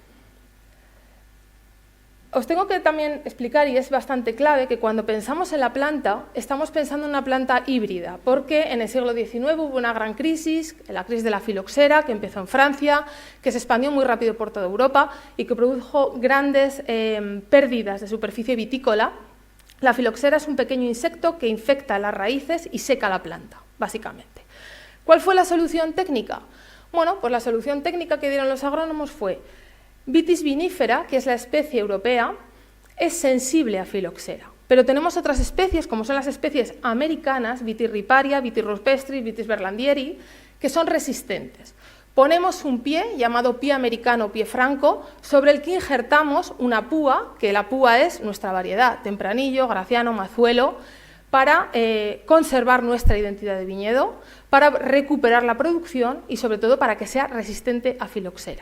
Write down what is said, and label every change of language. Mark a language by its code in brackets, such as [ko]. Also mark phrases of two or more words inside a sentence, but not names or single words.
[es] Os tengo que también explicar, y es bastante clave, que cuando pensamos en la planta, estamos pensando en una planta híbrida, porque en el siglo XIX hubo una gran crisis, la crisis de la filoxera, que empezó en Francia, que se expandió muy rápido por toda Europa y que produjo grandes pérdidas de superficie vitícola. La filoxera es un pequeño insecto que infecta las raíces y seca la planta, básicamente. ¿Cuál fue la solución técnica? Bueno, pues la solución técnica que dieron los agrónomos fue: [la] Vitis vinifera, [es] que es la especie europea, es sensible a filoxera, pero tenemos otras especies, como son las especies americanas, [la] Vitis riparia, Vitis rupestris, Vitis berlandieri, [es] que son resistentes. Ponemos un pie, llamado pie americano o pie franco, sobre el que injertamos una púa, que la púa es nuestra variedad, Tempranillo, Graciano, Mazuelo, para conservar nuestra identidad de viñedo, para recuperar la producción y sobre todo para que sea resistente a filoxera.